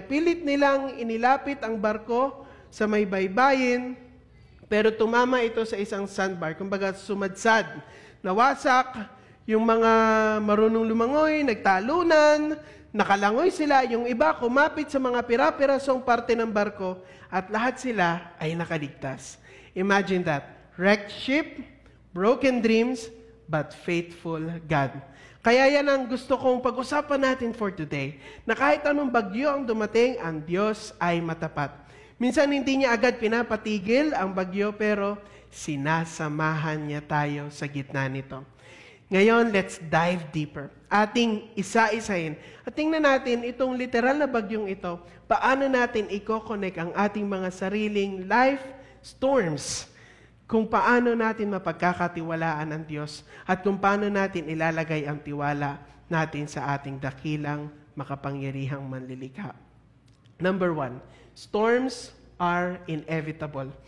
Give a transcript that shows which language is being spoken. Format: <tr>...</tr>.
<tl>Pilit nilang inilapit ang barko sa may baybayin, pero tumama ito sa isang sandbar. Kumbaga sumadsad. Nawasak, yung mga marunong lumangoy, nagtalunan, nakalangoy sila, yung iba kumapit sa mga pira-pirasong parte ng barko, at lahat sila ay nakaligtas.</tl> <en>Imagine that. Wrecked ship, broken dreams, but faithful God.</en> <tl>Kaya yan ang gusto kong pag-usapan natin for today, na kahit anong bagyo ang dumating, ang Diyos ay matapat. Minsan hindi niya agad pinapatigil ang bagyo, pero sinasamahan niya tayo sa gitna nito. Ngayon,</tl> <en>let's dive deeper.</en> <tl>Ating isa-isahin. At tingnan natin itong literal na bagyong ito, paano natin i-connect ang ating mga sariling life storms, kung paano natin mapagkakatiwalaan ang Diyos, at kung paano natin ilalagay ang tiwala natin sa ating dakilang makapangyarihang manlilikha.</tl> <en>Number 1, storms are inevitable.</en>